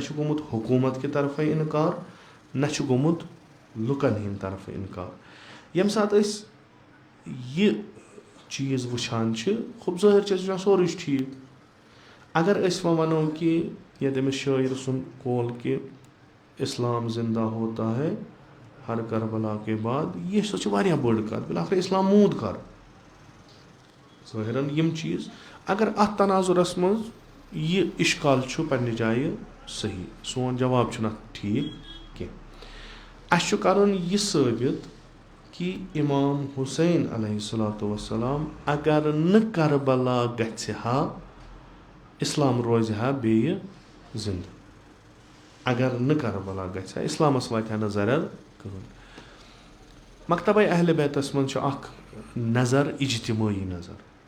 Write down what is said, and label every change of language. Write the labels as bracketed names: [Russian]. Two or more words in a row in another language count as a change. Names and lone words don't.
[Kashmiri] چھُ گوٚمُت حکوٗمت کہِ طرفے اِنکار نہ چھُ گوٚمُت لُکن ہٕنٛدِ طرفہٕ اِنکار ییٚمہِ ساتہٕ أسۍ یہِ چیٖز وٕچھان چھِ خوب ظٲہِر چھِ أسۍ وٕچھان سورُے چھُ ٹھیٖک اگر أسۍ وۄنۍ وَنو کہِ ییٚتہِ أمِس شٲعر سُنٛد قول کہِ [Urdu] اِسلام زندہ ہوتا ہے ہر کربلا کے بعد [Kashmiri] یہِ سۄ چھِ واریاہ بٔڑ کَتھ بِلاخر اِسلام موٗد کر ظٲہِرن یِم چیٖز اگر اَتھ تناظُرس منٛز یہِ اِشکال چھُ پننہِ جایہِ صحیح سون جواب چھُنہٕ اَتھ ٹھیٖک کینٛہہ اَسہِ چھُ کَرُن یہِ ثٲبت کہِ اِمام حُسین [Arabic] علیہ الصلاۃ والسلام [Kashmiri] اگر نہٕ کربلا گژھِ ہا اِسلام روزِ ہا بیٚیہِ زِندٕ اگر نہٕ کربلا گژھِ ہا اِسلامس واتہِ ہا نہٕ زرر کٕہٕنۍ مکتبے اہلِ بیتس منٛز چھُ اکھ نظر اجتمٲعی نظر